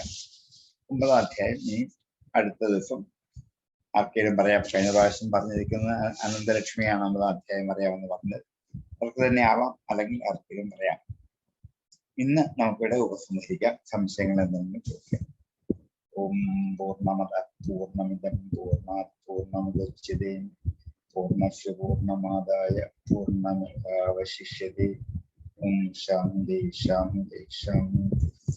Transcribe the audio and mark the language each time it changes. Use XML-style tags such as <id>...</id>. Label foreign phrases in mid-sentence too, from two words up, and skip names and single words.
<ml>9-ാം അധ്യായം ഇനി അടുത്ത ദിവസം ആർക്കെങ്കിലും പറയാം. കഴിഞ്ഞ പ്രാവശ്യം പറഞ്ഞിരിക്കുന്ന അനന്തലക്ഷ്മിയാണ് 9-ാം അധ്യായം പറയാമെന്ന് പറഞ്ഞത്. അവർക്ക് തന്നെ ആവാം, അല്ലെങ്കിൽ ആർക്കെങ്കിലും പറയാം. ഇന്ന് നമുക്കിവിടെ ഉപസംഹരിക്കാം. സംശയങ്ങൾ എന്തെങ്കിലും ചോദിക്കാം.</ml> <sa>ഓം പൂർണ്ണമദ പൂർണ്ണമിദം പൂർണ്ണാത് പൂർണ്ണമുദച്യതേ പൂർണ്ണസ്യ പൂർണ്ണമാദായ പൂർണ്ണമേവാവശിഷ്യതേ. ഓം ശാന്തി ശാന്തി ശാന്തി.</sa>